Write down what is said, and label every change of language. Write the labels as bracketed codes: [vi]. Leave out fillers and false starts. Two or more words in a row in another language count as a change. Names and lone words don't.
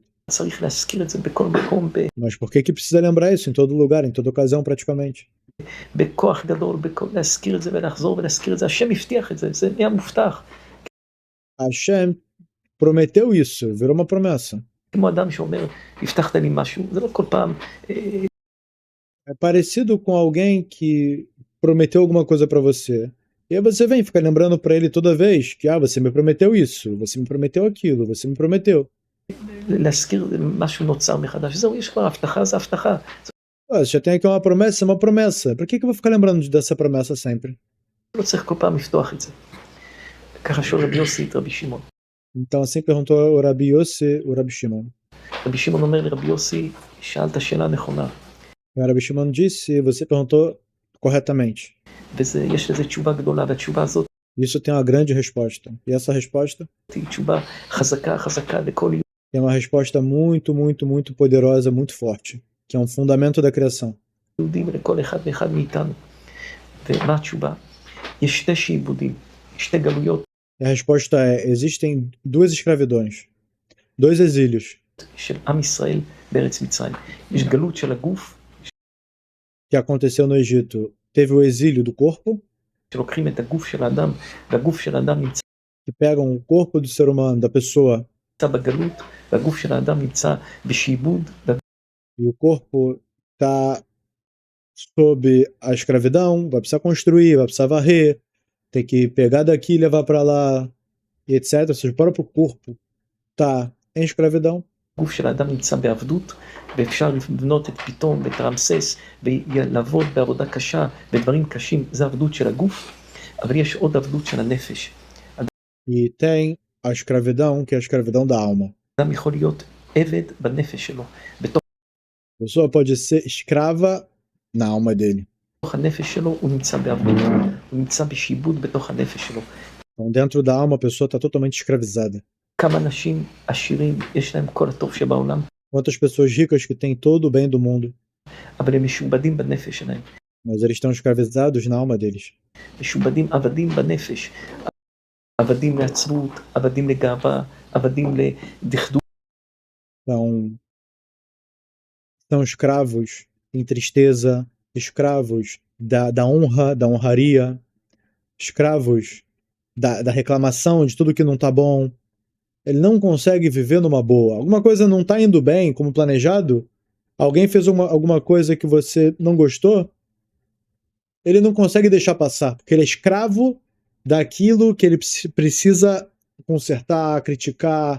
[he] צריך להזכיר את זה בכל מקום, [pt] Mas por que precisa lembrar isso em todo lugar, em toda ocasião praticamente? [he] בכוח גדול, להזכיר את זה ולחזור ולהזכיר את זה. השם הבטיח את זה, זה היה מובטח. [pt] Hashem prometeu isso, virou uma promessa. [he] כמו אדם שאומר, הבטחת לי משהו, זה לא כל פעם. [pt] É parecido com alguém que prometeu alguma coisa para você. E aí você vem, fica lembrando para ele toda vez que você me prometeu isso, você me prometeu aquilo, você me prometeu. [he] להזכיר משהו נוצר מחדש. זהו, יש כבר הבטחה, זה הבטחה. [pt] Você já tem aqui uma promessa, é uma promessa. Por que eu vou ficar lembrando dessa promessa sempre? [he] לא צריך כל פעם לפתוח את זה. ככה שואל רבי יוסי את רבי שמעון. [pt] Então assim perguntou o Rabi Yossi, o Rabi Shimon. [he] רבי שמעון אומר לרבי יוסי, שאלת שאלה נכונה. [pt] E o Rabi Shimon disse, você perguntou corretamente. [he] יש לזה תשובה גדולה, והתשובה הזאת [pt] Isso tem uma grande resposta. E essa resposta [he] היא תשובה חזקה לכל [pt] tem uma resposta muito, muito, muito poderosa, muito forte, que é um fundamento da criação. [he] יהודים ולכל אחד ואחד מאיתנו. ומה התשובה? יש שתי שעבודים, שתי גלויות [pt] E a resposta é, existem duas escravidões, dois exílios, [he] של עם ישראל בארץ מצרים. יש גלות של הגוף, [pt] que aconteceu no Egito. Teve o exílio do corpo, [he] שלוקחים את הגוף של האדם, והגוף של האדם נמצא [pt] que pegam o corpo do ser humano, da pessoa, [he] בגלות, והגוף של האדם נמצא בשעבוד, [pt] e o corpo está sob a escravidão, vai precisar construir, vai precisar varrer, tem que pegar daqui e levar para lá, e etc. Ou seja, o próprio corpo está em escravidão. [he] הגוף של האדם נמצא בעבדות, ואפשר לבנות את פיתום ואת רמסס, ולעבוד בעבודה קשה, ודברים קשים, זה עבדות של הגוף, אבל יש עוד עבדות של הנפש. [pt] E tem a escravidão, que é a escravidão da alma. [he] אדם יכול להיות עבד בנפש שלו, בתוך [pt] A pessoa pode ser escrava na alma dele. [he] הנפש שלו הוא נמצא בעבדות, הוא נמצא בשיבוד בתוך הנפש שלו. [pt] Então, dentro da alma, a pessoa está totalmente escravizada. [he] כמה אנשים עשירים, יש להם כל הטוב שבעולם, [pt] Quantas pessoas ricas que têm todo o bem do mundo, [he] אבל הם משובדים בנפש שלהם. [pt] mas eles estão escravizados na alma deles. [he] משובדים, עבדים בנפש, עבדים לעצבות, עבדים לגאווה, עבדים לדכדוך. [pt] Então, são escravos em tristeza, escravos da honra, da honraria, escravos da reclamação de tudo que não está bom. Ele não consegue viver numa boa. Alguma coisa não está indo bem como planejado, alguém fez alguma coisa que você não gostou, ele não consegue deixar passar, porque ele é escravo daquilo que ele precisa consertar, criticar.